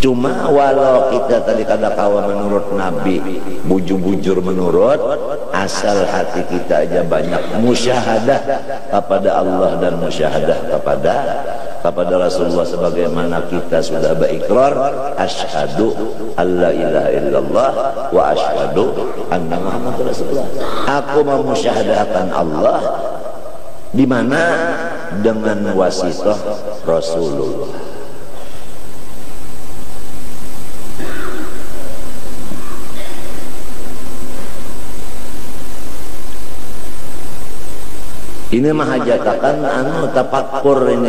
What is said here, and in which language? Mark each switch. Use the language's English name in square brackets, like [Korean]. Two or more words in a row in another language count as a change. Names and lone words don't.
[Banjar] Cuma walau kita tadi kada kawa menurut Nabi, bujur-bujur menurut, asal hati kita aja banyak musyahadah kepada Allah dan musyahadah kepada Rasulullah, sebagaimana kita sudah berikrar [Arabic] أشهد أن لا إله إلا الله وأشهد أن محمدا رسول الله. [Banjar] Aku memusyahadahkan Allah di mana dengan wasithah Rasulullah. Ini mahajatakan tapakur ini.